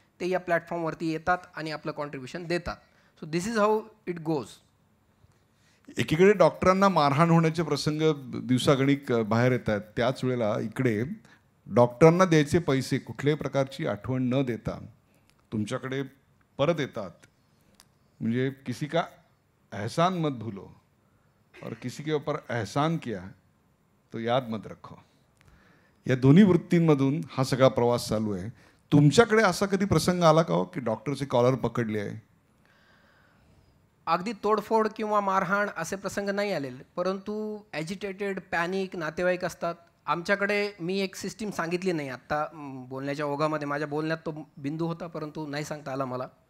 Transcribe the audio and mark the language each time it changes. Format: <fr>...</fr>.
<mr>ते या प्लॅटफॉर्मवरती येतात आणि आपलं कॉन्ट्रीब्युशन देतात.</mr> <en>So this is how it goes.</en> <mr>एकीकडे डॉक्टरांना मारहाण होण्याचे प्रसंग दिवसागणिक बाहेर येत आहेत, त्याच वेळेला इकडे डॉक्टरांना द्यायचे पैसे कुठल्याही प्रकारची आठवण न देता तुमच्याकडे परत येतात.</mr> <hi>म्हणजे किसी का एहसान मत भूलो और किसी के ऊपर एहसान किया तो याद मत रखो.</hi> <mr>या दोन्ही वृत्तींमधून हा सगळा प्रवास चालू आहे. तुमच्याकडे असा कधी प्रसंग आला का हो की डॉक्टरचे कॉलर पकडले आहे? अगदी तोडफोड किंवा मारहाण असे प्रसंग नाही आलेले, परंतु ॲजिटेटेड पॅनिक नातेवाईक असतात. आमच्याकडे मी एक सिस्टीम सांगितली नाही आत्ता बोलण्याच्या ओघामध्ये, माझ्या बोलण्यात तो बिंदू होता परंतु नाही सांगता आला मला.</mr>